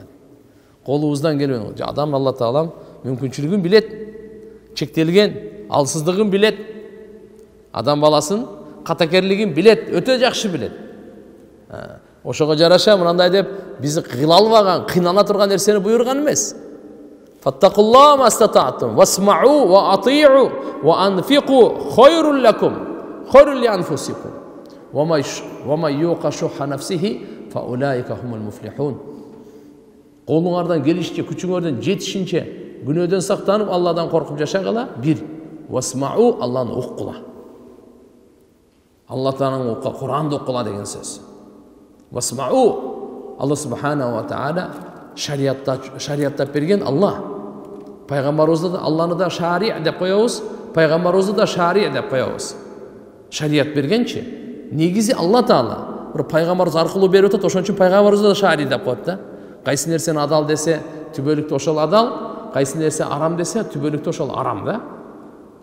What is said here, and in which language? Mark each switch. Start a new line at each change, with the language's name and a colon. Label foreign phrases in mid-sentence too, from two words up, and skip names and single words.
Kyrgyz: Колубуздан келбеген. Адам Алла Таалам мүмкүнчүлүгүн билет, чектелген, алсыздыгын билет. Адам баласын катакерлигин билет, өтө жакшы билет. Ошого жараша мындай деп бизди кыйла албаган, кыйнала турган нерсени буйрган эмес.
Arabic: فاتقوا الله ما استطعتم واسمعوا وأطيعوا وأنفقوا خير لكم خيرا لأنفسكم وما يوق شح نفسه فأولئك هم المفلحون.
Kyrgyz: Колуңардан келишинче, күчүңөрдөн жетишинче күнөөдөн сактанып, Алладан коркуп жашагыла. Бир, васмa'у, Алланы уккула. Алла Тааланын Куранды уккула деген сөз. Васмa'у,
Arabic: الله سبحانه وتعالى
Kyrgyz: шариаттап берген Алла. Пайгамбарыбызды да Алланы да шари деп коебуз, пайгамбарыбызды да шари деп коебуз. Шарият бергенчи, негизи Алла Таала бир пайгамбарыбыз аркылуу берип атат, ошон үчүн пайгамбарыбызды да шари деп коет да. Кайсы нерсени адал десе, түбөлүктө ошол адал, кайсы нерсе арам десе, түбөлүктө ошол арам да.